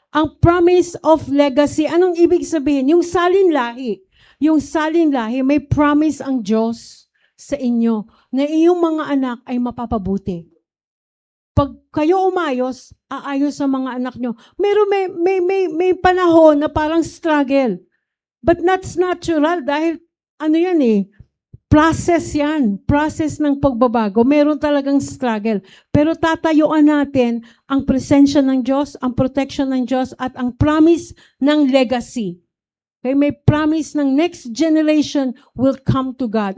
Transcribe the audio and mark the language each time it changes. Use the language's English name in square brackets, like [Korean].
[Filipino] Ang [English] promise of legacy, [Filipino] anong ibig sabihin? Yung salin lahi. Yung salin lahi, may promise ang Diyos sa inyo na iyong mga anak ay mapapabuti. Pag kayo umayos, aayos sa mga anak nyo. May panahon na parang struggle. [English] But that's natural dahil process yan. [Filipino] Process ng pagbabago. Meron talagang struggle. Pero tatayuan natin ang presensya ng Diyos, ang protection ng Diyos, at ang promise ng legacy. [English] Okay, [Filipino] may promise ng [English] next generation will come to God.